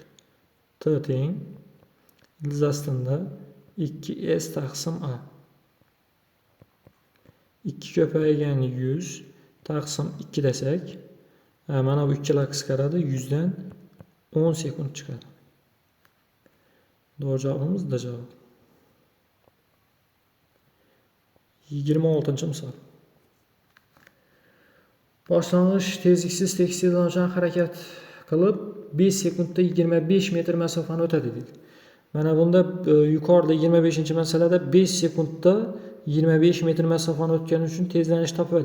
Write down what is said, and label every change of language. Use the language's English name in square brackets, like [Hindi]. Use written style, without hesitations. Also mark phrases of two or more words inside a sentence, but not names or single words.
[Uzbek] T teng ildiz ostida 2s taqsim a. 2 ko'paygan 100 taqsim 2 desak, mana bu ikkala qisqaradi, 100 dan 10 sekund chiqadi. [Turkish] Doğru cevabımız da cevap. [Uzbek] 26-misol. Boshlang'ich tezliksiz tekis tezlanuvchan harakat qilib 5 sekundda 25 metr masofani o'tadi dedi. Mana bunda yuqorida 25-masalada 5 sekundda 25 metr masofani o'tgani uchun tezlanish topadik.